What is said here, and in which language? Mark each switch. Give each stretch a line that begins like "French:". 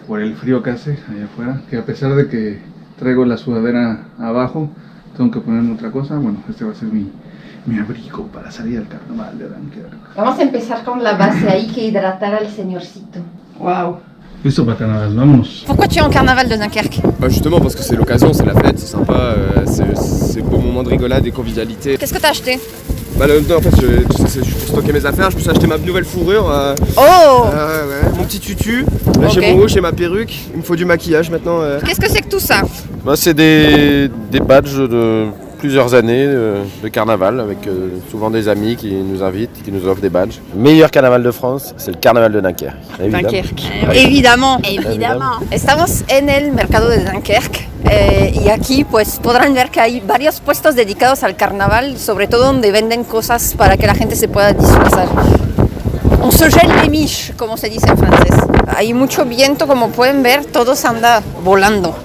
Spanish: Por el frío que hace allá afuera, que a pesar de que traigo la sudadera abajo, tengo que ponerme otra cosa. Bueno, este va a ser mi abrigo para salir al carnaval de Dunkerque. Vamos a empezar con la base, hay que hidratar al señorcito. Wow. Listo para carnaval, vámonos.
French: Pourquoi tu es en carnaval de Dunkerque? Justement parce que c'est l'occasion, c'est la fête, c'est sympa, c'est beau moment de rigolade et convivialité. Qu'est-ce que t'as acheté? Bah là, en fait, je suis pour stocker mes affaires, je me suis acheté ma nouvelle fourrure. Oh! Ouais, mon petit tutu. Là, Ok. j'ai mon haut, j'ai ma perruque. Il me faut du maquillage maintenant. Qu'est-ce que c'est que tout ça? Bah, c'est des badges de plusieurs années de carnaval avec souvent des amis qui nous invitent, qui nous offrent des badges. Le meilleur carnaval de France, c'est le carnaval de Dunkerque. Dunkerque. Ouais. Évidemment.
Spanish: Estamos en el mercado de Dunkerque y aquí pues podrán ver que hay varios puestos dedicados al carnaval, sobre todo donde venden cosas para que la gente se pueda disfrazar.
French: On se gèle les miches,
Spanish: como se dice en francés. Hay mucho viento, como pueden ver, todo se anda volando.